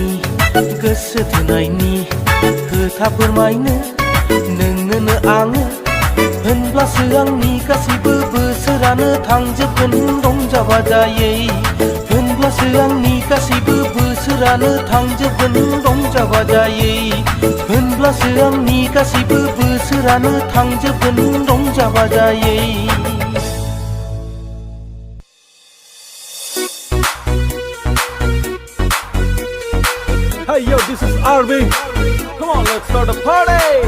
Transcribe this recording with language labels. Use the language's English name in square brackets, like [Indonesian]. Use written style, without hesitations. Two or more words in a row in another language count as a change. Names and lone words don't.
[Bodo] गोसो थोनायनि खोथा फोरमायनो नोंनोनो आङो होनब्लासो आंनि गासैबो बोसोरानो थांजोबगोन रंजा बाजायै होनब्लासो आंनि गासैबो बोसोरानो थांजोबगोन रंजा बाजायै होनब्लासो आंनि गासैबो बोसोरानो थांजोबगोन रंजा बाजायै [English] Hey yo, this is Arvin. Come on, let's start a party.